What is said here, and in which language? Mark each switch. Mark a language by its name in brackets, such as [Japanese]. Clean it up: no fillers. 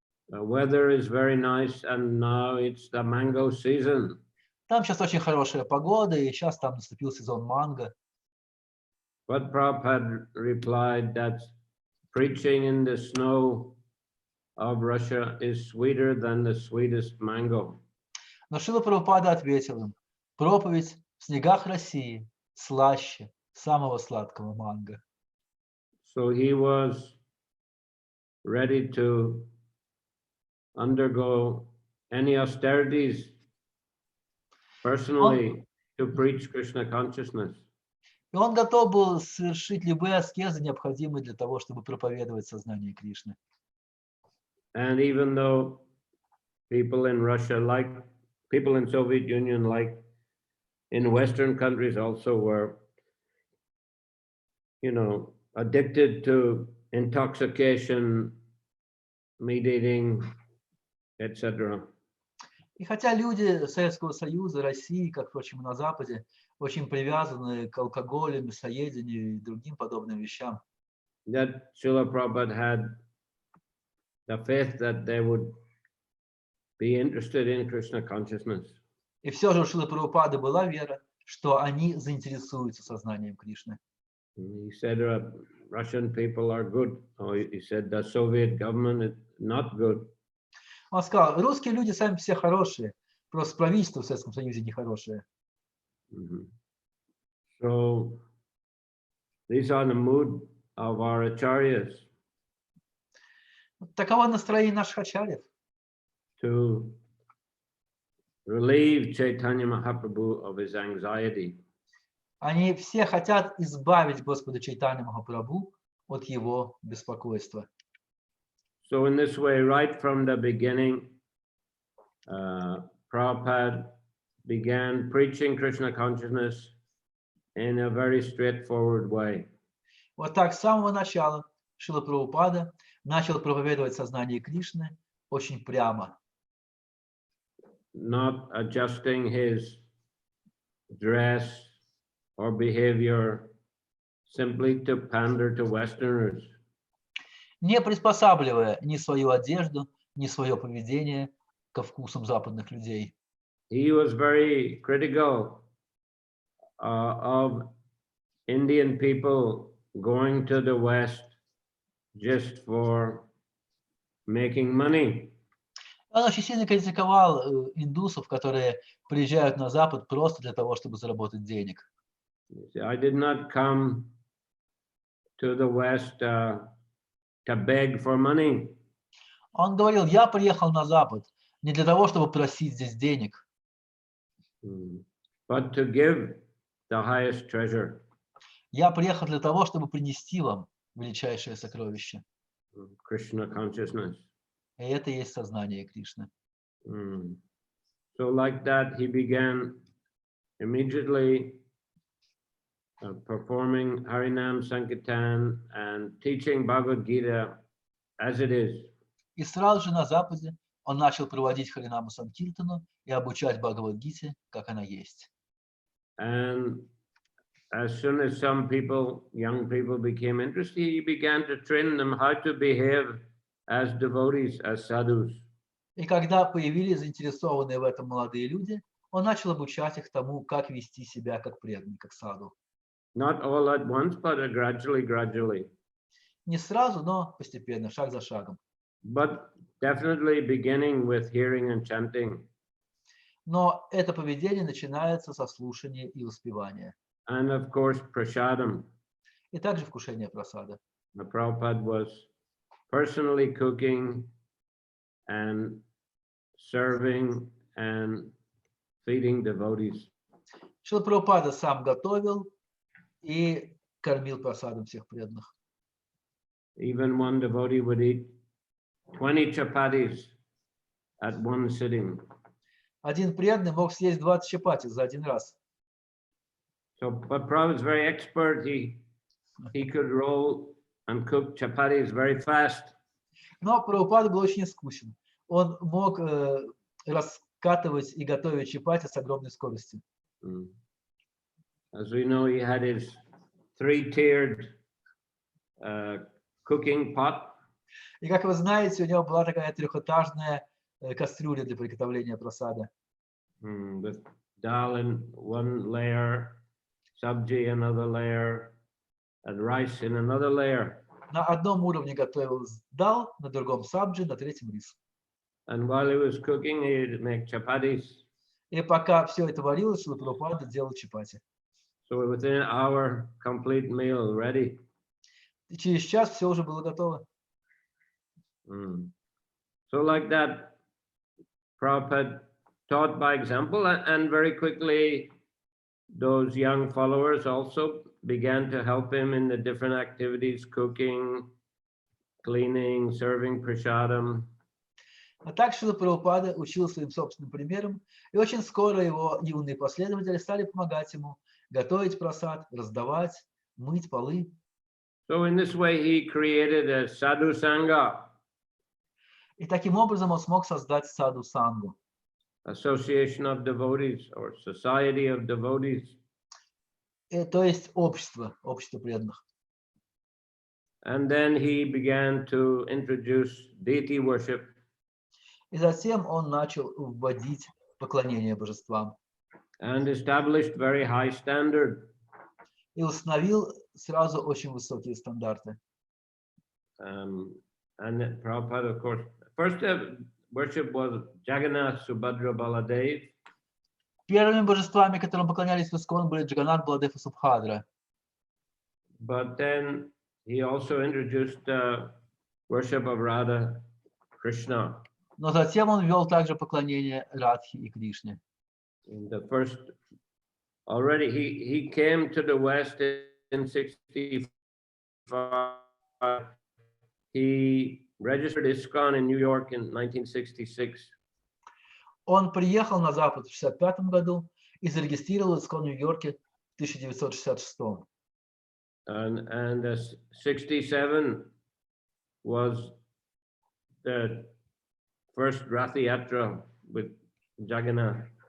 [English] The weather is very nice and now it's the mango season. [Russian] Там сейчас очень хорошая погода, и сейчас там наступил сезон манго. [English] But Prabhupada replied that preaching in the snow of Russia is sweeter than the sweetest mango. [Russian] Но Шрила Прабхупада ответил им, проповедь в снегах России слаще самого сладкого манго. [English] So he was ready to undergo any austerities personally to preach Krishna consciousness. [Russian] И он готов был совершить любые аскезы, необходимые для того, чтобы проповедовать сознание Кришны. [English] And even though people in Russia, like people in Soviet Union, like in Western countries also were, addicted to intoxication, meat eating, etc. [Russian] И хотя люди Советского Союза, России, как, впрочем, и на Западе, очень привязаны к алкоголю, мясоедению и другим подобным вещам, [English] That Srila Prabhupada had the faith that they would be interested in Krishna consciousness. [Russian] и все же у Шрилы Прабхупады была вера, что они заинтересуются сознанием Кришны. [English] He said Russian people are good. Or he said the Soviet government is not good. [Russian] Он сказал, русские люди сами все хорошие, просто правительство в Советском Союзе нехорошее. [English] So these are the mood of our acharyas. [Russian] Таково настроение наших ачарьев. [English] To relieve Chaitanya Mahaprabhu of his anxiety. [Russian] Они все хотят избавить Господа Чайтанью Махапрабху от его беспокойства. [English] So in this way, right from the beginning, Prabhupada began preaching Krishna consciousness in a very straightforward way. [Russian] Вот так с самого начала Шрила Прабхупада начал проповедовать сознание Кришны очень прямо. [English] Not adjusting his dress or behavior simply to pander to Westerners. [Russian] Не приспосабливая ни свою одежду, ни свое поведение ко вкусам западных людей. [English] He was very critical of Indian people going to the West just for making money. [Russian] Он очень сильно критиковал индусов, которые приезжают на Запад просто для того, чтобы заработать денег. [English] I did not come to the West to beg for money. [Russian] Он говорил, я приехал на Запад не для того, чтобы просить здесь денег, [English] but to give the highest treasure. [Russian] я приехал для того, чтобы принести вам величайшее сокровище. [English] Krishna consciousness. [Russian] И это и есть сознание Кришны. [English] So like that, he began immediately performing Harinam Sankirtan and teaching Bhagavad Gita as it is. [Russian] И сразу же на Западе он начал проводить Харинаму Санкиртану и обучать Бхагавад-гите, как она есть. [English] And as soon as some people, young people, became interested, he began to train them how to behave as devotees, as sadhus. [Russian] И когда появились заинтересованные в этом молодые люди, он начал обучать их тому, как вести себя как преданный, как саду. [English] Not all at once, but gradually. [Russian] Не сразу, но постепенно, шаг за шагом. [English] But definitely beginning with hearing and chanting. [Russian] Но это поведение начинается со слушания и воспевания. [English] And of course, prasadam. [Russian] И также вкушение прасада. [English] The Prabhupada was personally cooking and serving and feeding devotees. [Russian] Шрила Прабхупада сам готовил и кормил прасадом всех преданных. [English] Even one devotee would eat 20 chapatis at one sitting. [Russian] Один преданный мог съесть 20 чапати за один раз. [English] So, but Prabhupada was very expert. He could roll and cook chapatis very fast. [Russian] Но Прабхупада был очень искусен. Он мог раскатывать и готовить чапати с огромной скоростью. [English] As we know, he had his three-tiered cooking pot. [Russian] И как вы знаете, у него была такая трехэтажная кастрюля для приготовления прасада. [English] With dal in one layer, sabji another layer, and rice in another layer. [Russian] На одном уровне готовил дал, на другом сабджи, на третьем рис. [English] And while he was cooking, he'd make chapatis. [Russian] И пока все это варилось, Шрила Прабхупада делал чапати. [English] So within an hour, complete meal ready. [Russian] И через час все уже было готово. [English] So like that, Prabhupada taught by example, and very quickly those young followers also began to help him in the different activities, cooking, cleaning, serving prasadam. [Russian] А так Шрила Прабхупада учил своим собственным примером, и очень скоро его юные последователи стали помогать ему готовить прасад, раздавать, мыть полы. [English] So in this way, he created a sadhu sangha. [Russian] И таким образом он смог создать саду сангу, [English] Association of devotees or society of devotees. [Russian] то есть общество преданных. [English] And then he began to introduce deity worship. [Russian] И затем он начал вводить поклонение божествам. [English] And established very high standard. [Russian] И установил сразу очень высокие стандарты. [English] And Prabhupada, of course, first worship was Jagannath, Subhadra, Baladev. [Russian] Первыми божествами, которым поклонялись в Искон, были Джаганнат, Баладев и Субхадра. [English] But then he also introduced worship of Radha, Krishna. [Russian] Но затем он ввел также поклонение Радхи и Кришне. [English] The first, already he came to the West in 65. He registered ISKCON in New York in 1966. [Russian] Он приехал на Запад в 1965 году и зарегистрировал Искон в Нью-Йорке в 1966. [English] And 67 was the first Rath Yatra with Jagannath.